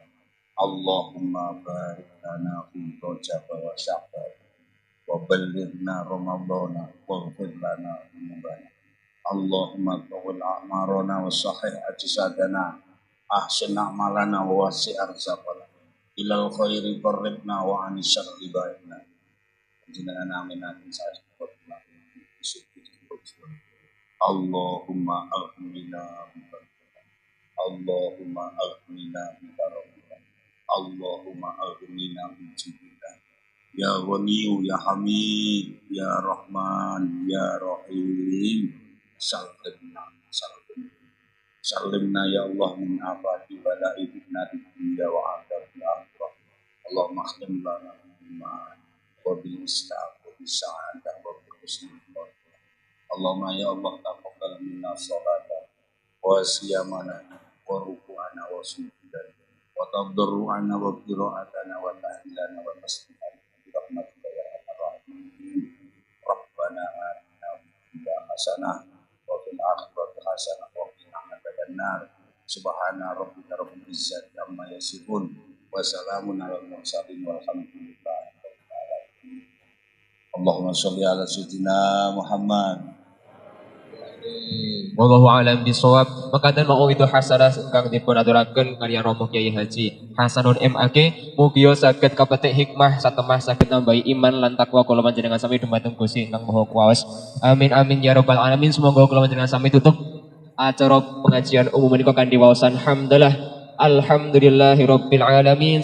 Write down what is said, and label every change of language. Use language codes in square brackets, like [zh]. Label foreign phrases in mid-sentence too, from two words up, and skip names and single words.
[ar] اللهم بارك لنا في رجب وشعبان وبلغنا رمضان واغفر لنا ذنوبنا. اللهم طول أعمارنا وصحح أجسادنا أحسن أعمالنا ووسع أرزاقنا إلى الخير قربنا وعن الشر بعدنا. Jenengan آمين آمين saya اللهم أغننا اللهم أغننا اللهم أغننا من جيبنا يا غني يا حميد يا رحمن يا رحيم. سلمنا يا الله من آفات البلاء فتنة الدنيا وعذاب الآخرة. اللهم اختم لنا إيمان وبالإسلام وبالسعادة وبحسن الخاتمة. اللهم يا الله تقبل منا صلاتنا وصيامنا وركوعنا وسجودنا وتضرعنا وقراءتنا وتهليلنا وتسبيحنا برحمتك يا أرحم الراحمين. ربنا آتنا في الدنيا حسنة وفي الآخرة حسنة وقنا عذاب النار. سبحان ربك رب العزة عما يصفون وسلام على المرسلين والحمد لله رب العالمين. اللهم صل على سيدنا محمد. والله أعلم بالصواب. [jv] Makaten mau itu hasanah ingkang dipun aturaken karya Romo Kyai Haji Hasanun MAG mugi saged kapetik hikmah satemah saged nambahi iman lan takwa kula panjenengan sami dumateng Gusti ingkang Maha Kuwas. [ar] آمين آمين يا رب العالمين. [jv] Semoga kula panjenengan sami tutup acara pengajian umum menika kanthi waosan hamdalah [ar] الحمد لله رب العالمين.